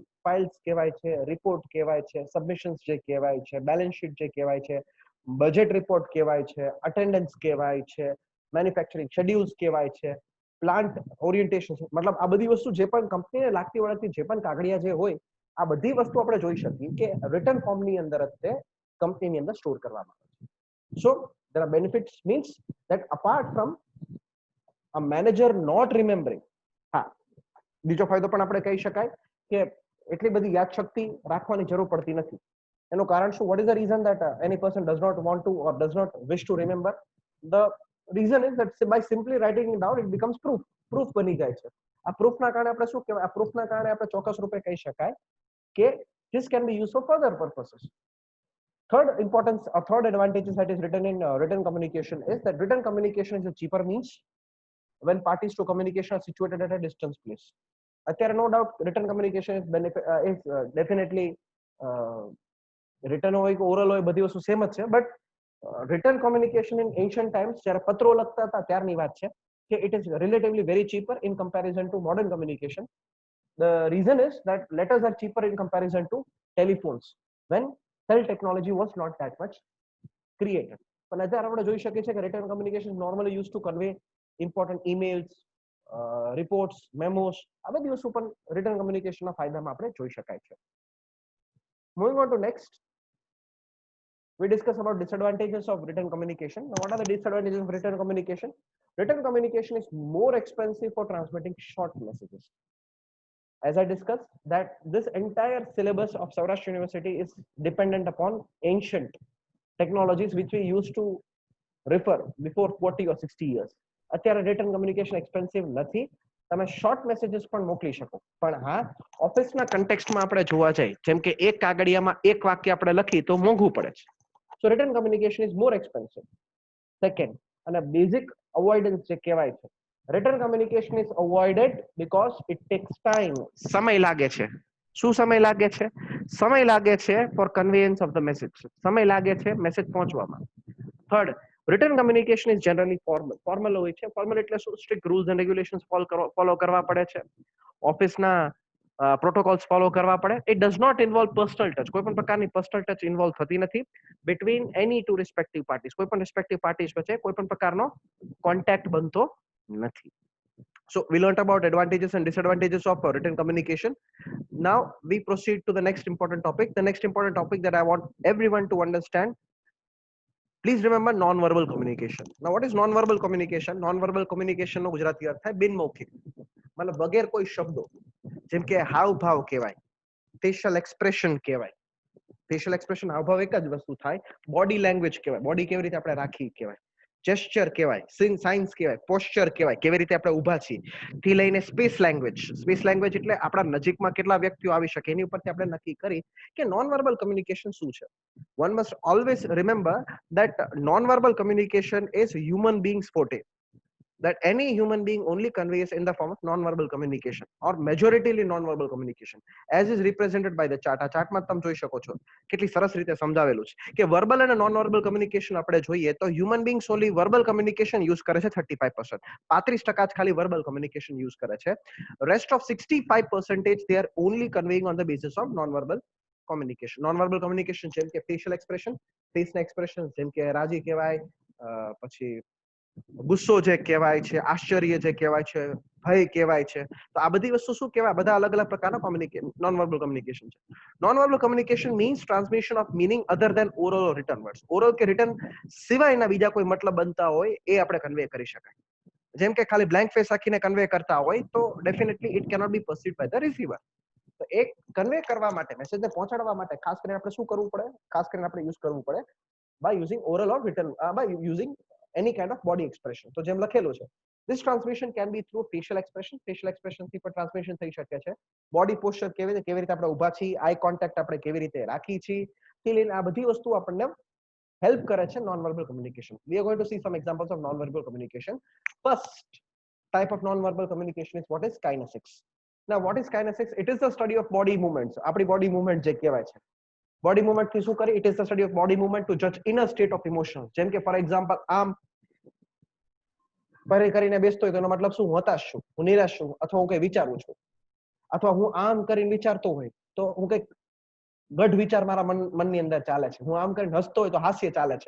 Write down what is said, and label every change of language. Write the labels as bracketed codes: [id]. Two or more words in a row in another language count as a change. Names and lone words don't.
[gu] ફાઇલ્સ કહેવાય છે, રિપોર્ટ કહેવાય છે, સબમિશન્સ જે કહેવાય છે, [en] balance sheet [gu] જે કહેવાય છે, [en] budget report [gu] કહેવાય છે, અટેન્ડન્સ કહેવાય છે, [en] manufacturing schedules [gu] કહેવાય છે, [en] plant orientation, [gu] મતલબ આ બધી વસ્તુ જે પણ કંપનીને લાગતી વળગતી જે પણ કાગળિયા જે હોય, આ બધી વસ્તુ આપણે જોઈ શકીએ કે રિટન ફોર્મની અંદર જ તે કંપનીની અંદર સ્ટોર કરવામાં આવે છે. [en] So there are benefits, means that apart from a manager not remembering, [gu] હા, બીજો ફાયદો પણ આપણે કહી શકાય કે એટલી બધી યાદશક્તિ રાખવાની જરૂર પડતી નથી. એનું કારણ શું? [en] what is the reason that any person does not want to or does not wish to remember? The reason is that by simply writing it down it becomes proof [gu] બની જાય છે. આ પ્રૂફના કારણે આપણે શું કહેવાય? આ પ્રૂફના કારણે આપણે ચોક્કસ રૂપે કહી શકાય કે [en] this can be used for further purposes. Third advantage that is written in written communication is that written communication is a cheaper means when parties to communication are situated at a distance place. [gu] અત્યારે [en] no doubt written communication is definitely written [gu] હોય કે oral હોય, બધી વસ્તુ સેમ જ છે, [en] but written communication in ancient times [gu] જ્યારે પત્રો લખતા હતા ત્યારની વાત છે કે [en] it is relatively very cheaper in comparison to modern communication. The reason is that letters are cheaper in comparison to telephones when cell technology was not that much created. [gu] પણ અત્યારે આપણે જોઈ શકીએ છીએ કે [en] written communication is normally used to convey important emails, reports, memos. [gu] આ બધી વસ્તુ પણ [en] written communication [gu] ના ફાયદામાં આપણે જોઈ શકાય છે. [en] Moving on to next, we discuss about disadvantages of written communication. Now, what are the disadvantages of written communication? Written communication is more expensive for transmitting short messages. As I discussed, that this entire syllabus of Saurashtra University is dependent upon ancient technologies which we used to refer before 40 or 60 years. [gu] અત્યારે [en] written communication expensive [gu] નથી. તમે [en] short messages [gu] પણ મોકલી શકો, પણ હા, ઓફિસના કન્ટેક્સ્ટમાં આપણે જોવા જાય, જેમ કે એક કાગળિયામાં એક વાક્ય આપણે લખી તો મોંઘું પડે છે. [en] So written communication is more expensive. Second, [gu] અને બેઝિક અવોઇડન્સ જે કહેવાય છે, [en] written communication is avoided because it takes time. [gu] સમય લાગે છે. શું સમય લાગે છે? સમય લાગે છે [en] for conveyance of the message. [gu] સમય લાગે છે મેસેજ પહોંચવામાં. [en] Third, written communication is generally formal [gu] હોય છે. ફોર્મલ એટલે શું? [en] strict rules and regulations follow [gu] કરવા પડે છે, ઓફિસના [en] protocols follow [gu] કરવા પડે. [en] It does not involve personal touch. [gu] કોઈ પણ પ્રકારની [en] personal touch involve [gu] થતી નથી [en] between any two respective parties. [gu] કોઈ પણ [en] respective parties [gu] વચ્ચે કોઈ પણ પ્રકારનો કોન્ટેક્ટ બનતો નથી. [en] So we learned about advantages and disadvantages of written communication. Now we proceed to the next important topic. The next important topic that I want everyone to understand. Please remember non-verbal communication. Now what is non-verbal communication? Non-verbal communication [gu] નો ગુજરાતી અર્થ થાય બિનમૌખિક, મતલબ વગેર કોઈ શબ્દો. જેમ કે હાવભાવ કહેવાય, [en] facial expression [gu] કહેવાય. [en] facial expression [gu] હાવભાવ એક જ વસ્તુ થાય. [en] body language [gu] કહેવાય, બોડી કેવી રીતે આપણે રાખી કહેવાય. જેસ્ચર કહેવાય, સાઇન્સ કહેવાય, પોસ્ચર કહેવાય, કેવી રીતે આપણે ઊભા છીએ, થી લઈને [en] space language. space language [gu] એટલે આપણા નજીકમાં કેટલા વ્યક્તિઓ આવી શકે એની ઉપરથી આપણે નક્કી કરી કે [en] non verbal communication [gu] શું છે. [en] One must always remember that non-verbal communication is human beings forte, that any human being only conveys in the form of non-verbal communication or majoritarily non-verbal communication as is represented by the chart. [gu] આ ચાર્ટમાં તમે જોઈ શકો છો કેટલી સરસ રીતે સમજાવેલું છે કે વર્બલ અને [en] non verbal communication [gu] આપણે જોઈએ તો [en] human beings only verbal communication use [gu] કરે છે 35%, 35% જ ખાલી [en] verbal communication use [gu] કરે છે. [en] rest of 65% they are only conveying on the basis of non-verbal communication. Non-verbal communication [gu] જેમ કે [en] facial expression, [gu] face ના expression, જેમ કે રાજી કહેવાય, પછી ગુસ્સો જે કહેવાય છે, આશ્ચર્ય જે કહેવાય છે, ભય કહેવાય છે. તો આ બધી વસ્તુ શું કહેવાય, બધા અલગ અલગ પ્રકારના [en] non verbal communication [gu] છે. [en] non verbal communication means transmission of meaning other than oral or written words. [gu] ઓરલ કે રિટન સિવાયના બીજા કોઈ મતલબ બનતા હોય એ આપણે કન્વે કરી શકાય. જેમ કે ખાલી [en] blank face [gu] રાખીને કન્વે કરતા હોય તો [en] definitely it cannot be perceived by the receiver. [gu] તો એક કન્વે કરવા માટે, મેસેજને પહોંચાડવા માટે ખાસ કરીને આપણે શું કરવું પડે, ખાસ કરીને આપણે યુઝ કરવું પડે [en] by using oral or written, by using any kind of body expression. [gu] તો જેમ લખેલું છે, [en] this transmission can be through facial expression. facial expression [gu] થી પણ ટ્રાન્સમિશન થઈ શકે છે. [en] body posture [gu] કેવી રીતે આપણે ઊભા છીએ, [en] eye contact [gu] આપણે કેવી રીતે રાખી છીએ, થી લઈને આ બધી વસ્તુ આપણને હેલ્પ કરે છે [en] non-verbal communication. We are going to see some examples of non-verbal communication. First type of non-verbal communication is what is kinesics. Now what is kinesics? It is the study of body movements. આપણી body movement [gu] જે કહેવાય છે, [en] body movement [gu] થી શું કરે, [en] it is the study of body movement to judge inner state of emotion. [gu] જેમ કે [en] for example [gu] આમ પરે કરીને બેસતો હોય તો એનો મતલબ શું, હું હતાશ છું, હું નિરાશ છું, અથવા હું કઈ વિચારું છું, અથવા હું આમ કરીને વિચારતો હોય તો હું કઈક ગઢ વિચાર મારા મનની અંદર ચાલે છે, હું આમ કરીને હસતો હોય તો હાસ્ય ચાલે છે.